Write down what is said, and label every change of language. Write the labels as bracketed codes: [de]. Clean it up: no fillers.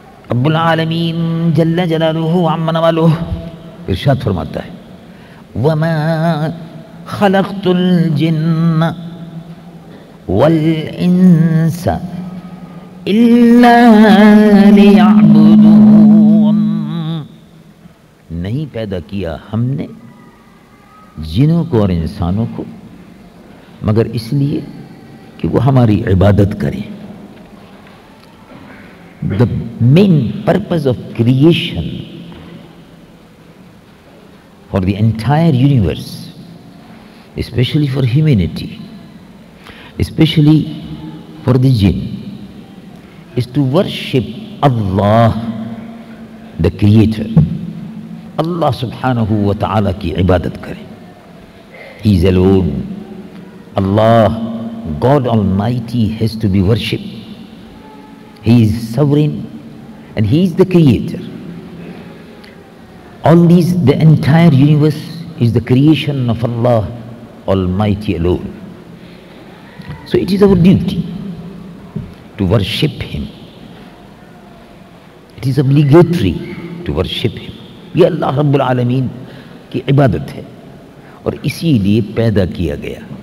[ur] رب العالمین جل جلالہ عم نوالہ ارشاد فرماتا ہے [ar] وَمَا خَلَقْتُ الْجِنَّ وَالْإِنسَ إِلَّا لِيَعْبُدُونَ. [ur] نہیں پیدا کیا ہم نے جنوں کو اور انسانوں کو مگر اس لیے کہ وہ ہماری عبادت کریں. [en] The main purpose of creation for the entire universe, especially for humanity, especially for the jinn, is to worship Allah, the Creator. [ur] Allah subhanahu wa ta'ala ki ibadat kare. [en] He is alone. Allah, God Almighty, has to be worshipped. He is sovereign and He is the Creator. All these, the entire universe is the creation of Allah Almighty alone. So it is our duty to worship Him. It is obligatory to worship Him. [ur] یہ اللہ رب العالمین کی عبادت ہے اور اسی لیے پیدا کیا گیا.